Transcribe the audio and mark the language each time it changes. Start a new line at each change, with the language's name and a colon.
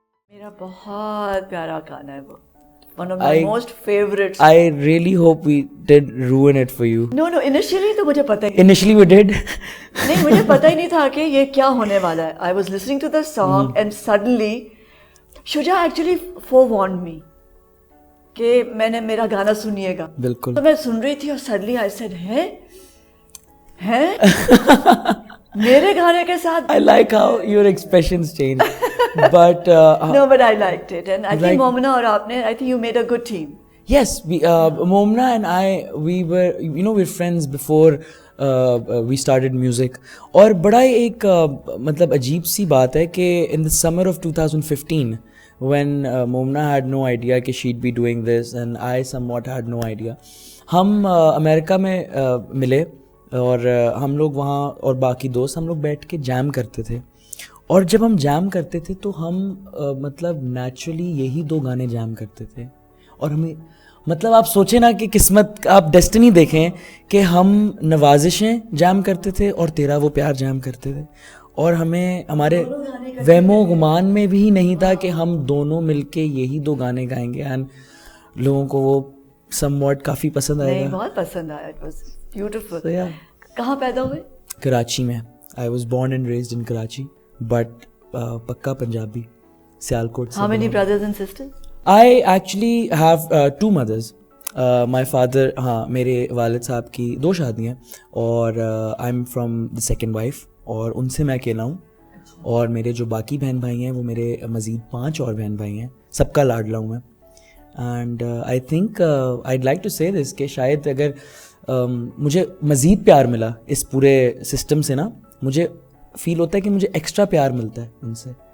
Urdu: میرا بہت پیارا گانا ہے وہ,
English: one of my most favorites. I really hope we did ruin it for you. No, initially
Urdu: تو مجھے پتہ ہی
English: Initially we did.
Urdu: نہیں, مجھے پتہ ہی نہیں تھا کہ یہ کیا ہونے والا ہے.
English: I was listening to the song and suddenly Shuja actually forewarned me
Urdu: کہ میں نے میرا گانا سنیے گا. بالکل. تو میں سن رہی تھی اور
English: suddenly I said
Urdu: ہیں میرے گانے کے ساتھ.
English: I like how your expressions change. But no, but I liked it, and I think
Urdu: مومنہ اور آپ نے,
English: I think you made a good team. Yes, Momna and I, we were, we're friends before we started music.
Urdu: اور بڑا ایک مطلب عجیب سی بات ہے کہ
English: in the summer of 2015 when Momna had no idea
Urdu: کہ
English: she'd be doing this and I somewhat had no idea,
Urdu: ہم امریکہ میں ملے اور ہم لوگ وہاں اور باقی دوست ہم لوگ بیٹھ کے جیم کرتے تھے. اور جب ہم جیم کرتے تھے تو ہم مطلب نیچرلی یہی دو گانے جیم کرتے تھے. اور ہمیں مطلب آپ سوچیں نا کہ قسمت, آپ ڈیسٹنی دیکھیں کہ ہم نوازشیں جیم کرتے تھے اور تیرا وہ پیار جیم کرتے تھے, اور ہمیں ہمارے وہم و گمان میں بھی نہیں تھا کہ ہم دونوں مل کے یہی دو گانے گائیں گے. اینڈ لوگوں کو وہ سم واٹ کافی پسند آئے گا. بہت پسند آیا.
English: It was beautiful. So, yeah.
Urdu: کہاں پیدا ہوئے؟ کراچی میں.
English: I was born and raised in Karachi, but
Urdu: پکا Punjabi, Sialkot.
English: How many brothers and sisters? I actually have two mothers. My father,
Urdu: ہاں میرے والد صاحب کی 2 شادیاں, اور
English: I'm from the second wife,
Urdu: اور ان سے میں اکیلا ہوں. اور میرے جو باقی بہن بھائی ہیں وہ میرے مزید 5 اور بہن بھائی ہیں, سب کا لاڈلا ہوں میں. And
English: I think I'd like to say this
Urdu: کہ شاید اگر مجھے مزید پیار ملا اس پورے سسٹم سے نا, مجھے فیل ہوتا ہے کہ مجھے ایکسٹرا پیار ملتا ہے ان سے.